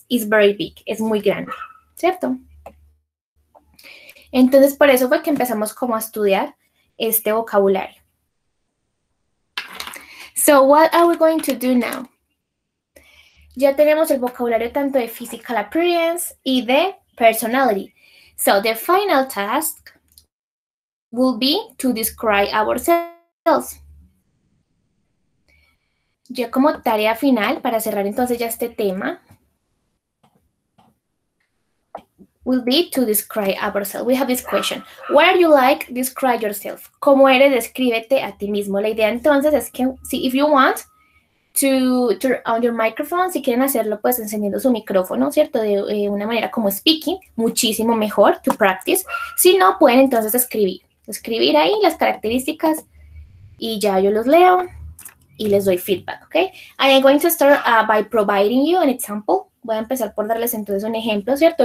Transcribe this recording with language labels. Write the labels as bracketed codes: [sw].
[es] It's very big, es muy grande, ¿cierto? Entonces por eso fue que empezamos como a estudiar este vocabulario. So what are we going to do now? Ya tenemos el vocabulario tanto de physical appearance y de personality. [en] So the final task will be to describe ourselves. Ya como tarea final, para cerrar entonces ya este tema, will be to describe ourselves. We have this question. What are you like? Describe yourself. ¿Cómo eres? [es] Descríbete a ti mismo. La idea entonces es que, if you want to turn on your microphone, si quieren hacerlo, pues encendiendo su micrófono, ¿cierto? De una manera como speaking, muchísimo mejor, to practice. Si no, pueden entonces escribir ahí las características y ya yo los leo y les doy feedback, ¿ok? [en] I am going to start by providing you an example. [es] Voy a empezar por darles entonces un ejemplo, ¿cierto?